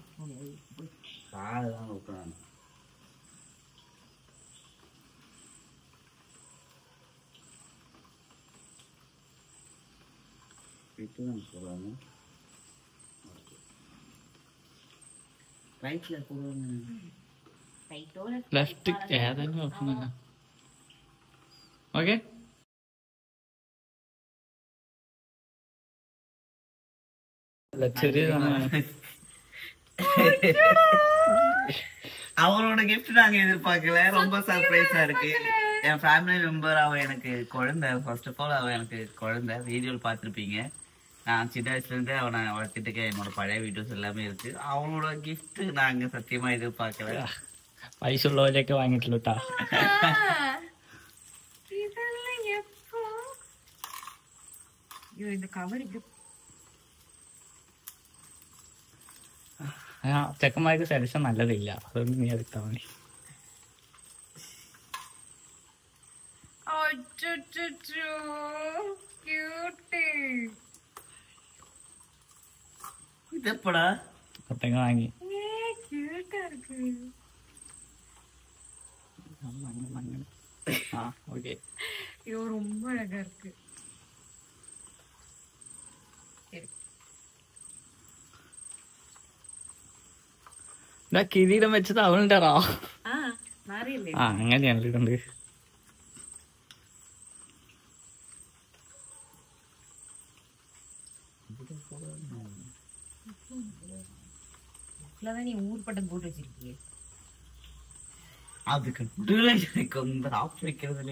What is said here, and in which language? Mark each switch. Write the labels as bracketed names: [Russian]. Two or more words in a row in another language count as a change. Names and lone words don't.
[Tamil] காலெல்லாம் ஊற்றுறாங்க. போடுவாங்க, ரைட்ல போடுவாங்க, [Malayalam] ലെഫ്റ്റ് ഏതെങ്കിലും നോക്കുന്നില്ല. ഓക്കെ, ചെറിയതാണ്. [Tamil] அவரோட கிஃப்ட் நாங்க எதிர்பார்க்கல, ரொம்ப சர்ப்ரைஸா இருக்கு. என் ஃபேமிலி மெம்பர், அவ எனக்கு குழந்தை. [English] first of all [Tamil] அவ எனக்கு குழந்தை, வீடியோல பார்த்துருப்பீங்க. நான் சின்ன வயசுல இருந்தே அவனை வளர்த்துட்டு என்னோட பழைய வீடியோஸ் எல்லாமே இருக்கு. அவனோட கிஃப்ட் நாங்க சத்தியமா எதிர்பார்க்கல. [Malayalam] പൈസ ഉള്ളവരൊക്കെ വാങ്ങിയിട്ടുള്ളൂട്ടാ. ചെക്കന്മാർക്ക് സെലക്ഷൻ നല്ലതില്ല, അതൊന്നും നീ എടുത്താ മതി. ഇതെപ്പടാ കൊട്ടങ്ങ വാങ്ങി. [Tamil] ஓகே, ஐயோ ரொம்ப அழகா இருக்கு. [Malayalam] കിരീടം വെച്ചത് അവളുടെ റാ. അങ്ങനെയാണ് ഇടുന്നത്. [Tamil] நீ ஊர்பட்டம் போட்டு வச்சிருக்கீங்க. அதுக்கு எனக்கு ஆஃப் வைக்கிறதுலே